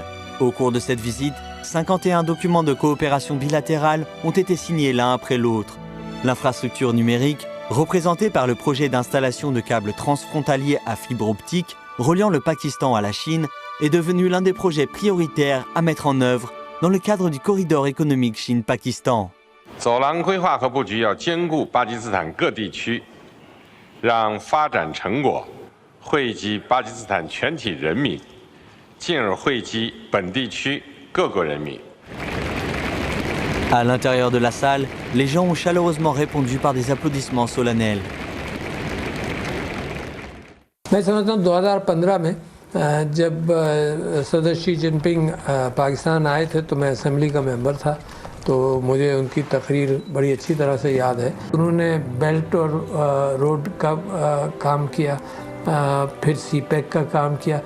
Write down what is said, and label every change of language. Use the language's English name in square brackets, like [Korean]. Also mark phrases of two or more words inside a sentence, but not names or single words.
[French] Au cours de cette visite, 51 documents de coopération bilatérale ont été signés l'un après l'autre. L'infrastructure numérique, représentée par le projet d'installation de câbles transfrontaliers à fibre optique reliant le Pakistan à la Chine, est devenu l'un des projets prioritaires à mettre en œuvre dans le cadre du corridor économique Chine-Pakistan. [Chinese] 走廊规划和布局要兼顾巴基斯坦各地区，让发展成果惠及巴基斯坦全体人民，进而惠及本地区各国人民。 [French] À l'intérieur de la salle, les gens ont chaleureusement répondu par des applaudissements solennels. [Urdu] میں سمجھتا ہوں 2015 میں جب صدر شی جن پنگ پاکستان آئے تھے تو میں اسمبلی کا ممبر تھا، تو مجھے ان کی تقریر بڑی اچھی طرح سے یاد ہے. انہوں نے بیلٹ اور روڈ کا کام کیا، پھر سی پیک کا کام کیا.